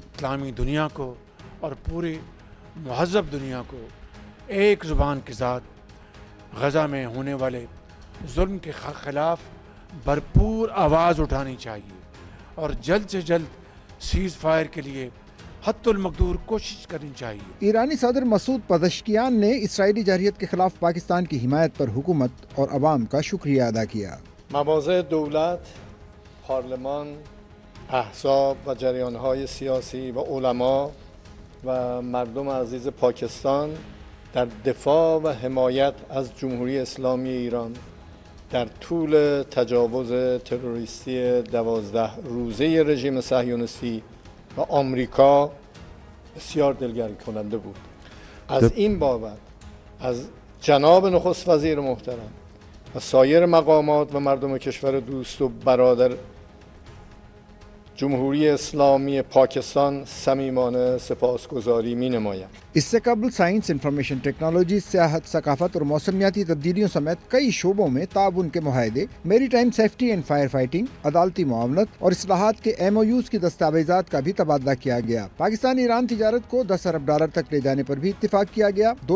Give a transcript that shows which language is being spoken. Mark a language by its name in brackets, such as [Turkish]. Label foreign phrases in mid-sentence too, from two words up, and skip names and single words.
[Urdu] اسلامی دنیا کو اور پوری مہذب دنیا کو ایک زبان کے ساتھ غزہ میں ہونے والے ظلم کے خلاف بھرپور آواز اٹھانی چاہیے اور جلد سے جلد [English] cease fire [Urdu] کے لیے حتی المقدور کوشش کرنی چاہیے۔ ایرانی صدر مسعود پزشکیان نے اسرائیلی جارحیت کے خلاف پاکستان کی حمایت پر حکومت اور عوام کا شکریہ ادا کیا۔ [Persian] مواضع دولت، پارلمان، احزاب و جریانهای سیاسی و علما و مردم عزیز پاکستان در دفاع و حمایت از جمهوری اسلامی ایران در طول تجاوز تروریستی 12 روزه رژیم صهیونیستی و آمریکا بسیار دلگرم کننده بود. از این بابت از جناب نخست وزیر محترم و سایر مقامات و مردم کشور دوست و برادر جمهوری اسلامی پاکستان صمیمانه سپاسگزاری می‌نمایم۔ [Urdu] اس سے قبل سائنس، [English] information technology, [Urdu] سیاحت، ثقافت اور موسمیاتی تبدیلیوں سمیت کئی شعبوں میں تعاون کے معاہدے، [English] maritime safety and fire fighting, [Urdu] عدالتی معاونت اور اصلاحات کے MOUs کی دستاویزات کا بھی تبادلہ کیا گیا۔ پاکستان ایران تجارت کو 10 ارب ڈالر تک لے جانے پر بھی اتفاق کیا گیا۔